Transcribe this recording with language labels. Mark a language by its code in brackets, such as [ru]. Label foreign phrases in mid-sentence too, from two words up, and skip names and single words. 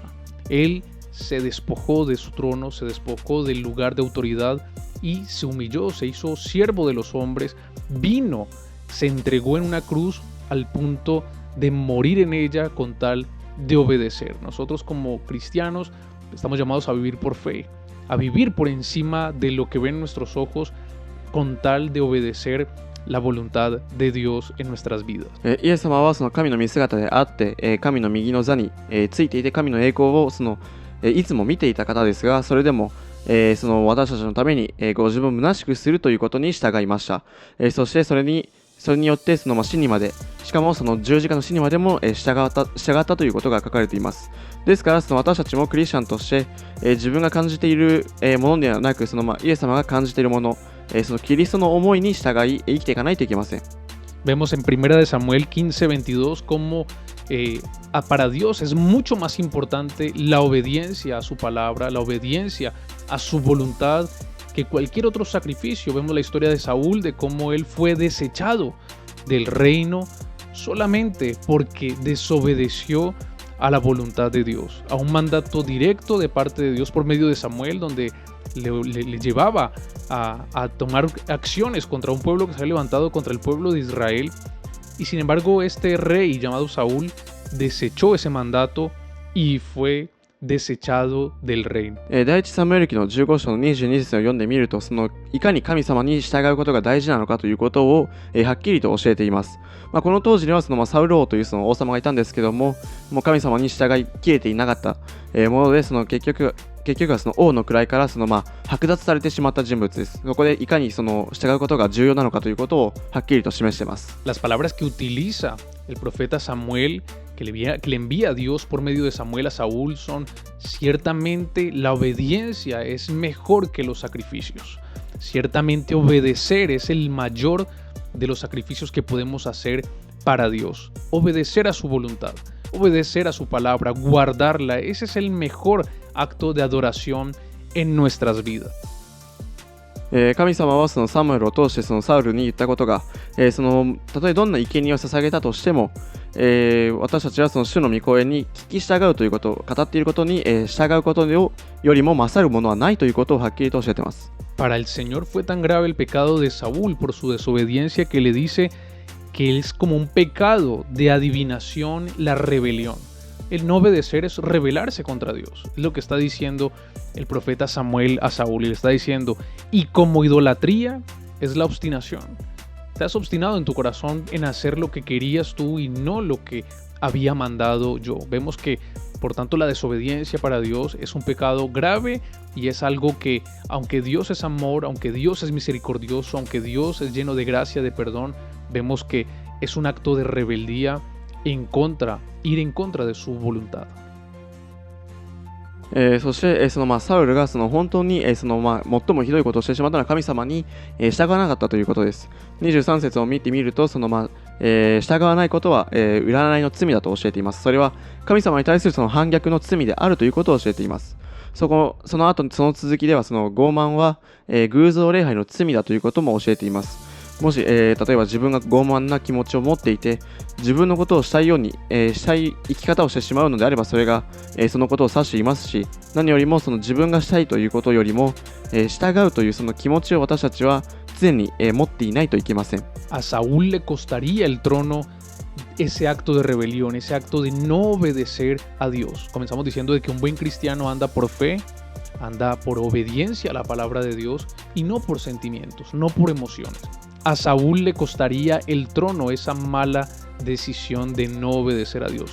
[es] Él se despojó de su trono, se despojó del lugar de autoridad y se humilló, se hizo siervo de los hombres, vino, se entregó en una cruz al punto de morir en ella con tal de obedecer. Nosotros como cristianos estamos llamados a vivir por fe, a vivir por encima de lo que ven nuestros ojos con tal de obedecer la voluntad de Dios en nuestras vidas. [ja] イエス様は神の御姿であって、神の右の座についていて、神の栄光をいつも見ていた方ですが、それでも私たちのためにご自分を虚しくするということに従いました。そしてそれによって死にまで、しかも十字架の死にまでも従ったということが書かれています。ですから私たちもクリスチャンとして、自分が感じているものではなく、イエス様が感じているもの、キリストの思いに従い生きていかないといけません。 [es] Vemos en 1 de Samuel 15:22 cómo para Dios es mucho más importante la obediencia a su palabra, la obediencia a su voluntad que cualquier otro sacrificio. Vemos la historia de Saúl, de cómo él fue desechado del reino solamente porque desobedeció a la voluntad de Dios, a un mandato directo de parte de Dios por medio de Samuel, donde le llevaba a tomar acciones contra un pueblo que se había levantado contra el pueblo de Israel. Y sin embargo este rey llamado Saúl desechó ese mandato y fue desechado del reino. [ja] 第一サムエル記の15章の22節を読んでみると、いかに神様に従うことが大事なのかということをはっきりと教えています。この当時にはサウル王という王様がいたんですけども、もう神様に従いきれていなかったもので、結局は王の位から剥奪されてしまった人物です。そこでいかに従うことが重要なのかということをはっきりと示しています。 [es] Las palabras que utiliza el profeta Samuel, que le envía a Dios por medio de Samuel a Saúl, son ciertamente la obediencia es mejor que los sacrificios. Ciertamente obedecer es el mayor de los sacrificios que podemos hacer para Dios. Obedecer a su voluntad, obedecer a su palabra, guardarla, ese es el mejor acto de adoración en nuestras vidas. [ja] 神様はサムエルを通してサウルに言ったことが、たとえどんな生贄を捧げたとしても、 私たちはその主の御声に聞き従うということを語っていることに、従うことよりも勝るものはないということをはっきりと教えています。 [es] Para el Señor fue tan grave el pecado de Saúl por su desobediencia que le dice que es como un pecado de adivinación la rebelión. El no obedecer es rebelarse contra Dios. Es lo que está diciendo el profeta Samuel a Saúl. Y le está diciendo, y como idolatría es la obstinación. Te has obstinado en tu corazón en hacer lo que querías tú y no lo que había mandado yo. Vemos que, por tanto, la desobediencia para Dios es un pecado grave y es algo que, aunque Dios es amor, aunque Dios es misericordioso, aunque Dios es lleno de gracia, de perdón, vemos que es un acto de rebeldía ir en contra de su voluntad. [ja] そして、サウルが本当に、最もひどいことをしてしまったのは神様に、従わなかったということです。23節を見てみると、従わないことは、占いの罪だと教えています。それは神様に対する反逆の罪であるということを教えています。その後、その続きでは傲慢は、偶像礼拝の罪だということも教えています。もし、例えば自分が傲慢な気持ちを持っていて、自分のことをしたいように、したい生き方をしてしまうのであれば、それが、そのことを指していますし、何よりも自分がしたいということよりも、従うというその気持ちを私たちは常に、持っていないといけません。 [es] A Saúl le costaría el trono ese acto de rebelión, ese acto de no obedecer a Dios. Comenzamos diciendo de que un buen cristiano anda por fe, anda por obediencia a la palabra de Dios y no por sentimientos, no por emociones. A Saúl le costaría el trono esa mala decisión de no obedecer a Dios.